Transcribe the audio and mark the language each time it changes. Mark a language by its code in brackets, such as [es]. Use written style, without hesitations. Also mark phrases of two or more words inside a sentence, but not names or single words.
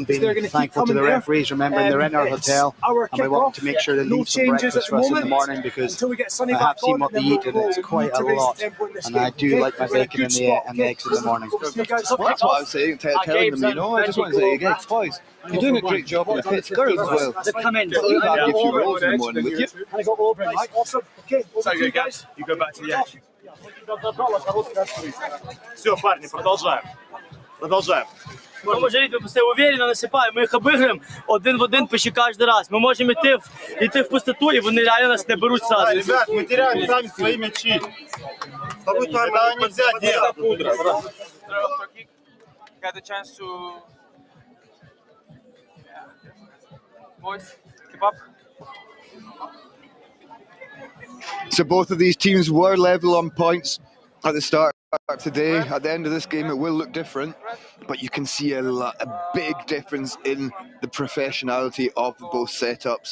[en] Being thankful to the referees, remembering they're in our hotel, and we want to make sure they leave some breakfast for us in the morning because I have seen what they eat and it's quite a lot. And I do like my bacon and the eggs in the morning. Well, that's what I was saying, telling them, you know. I just want to say again, boys, you're doing a great job on the pitch. Girls as well. They've come in. We've had a few rolls in the morning with you. And I got over it. Awesome. Okay, So you guys, you go back to the edge. [ru] Все, парни, продолжаем. Продолжаем. [uk] Ми можемо йти уверенно насипаємо, ми їх обіграємо один в один почти кожен раз. Ми можемо йти в пустоту, і вони реально нас не беруть сразу. [ru] Ребят, мы теряем сами свои мячи. Это нельзя делать. [en] Got the chance to boys keep up. So both of these teams were level on points at the start of today. At the end of this game, it will look different, but you can see a big difference in the professionality of both setups.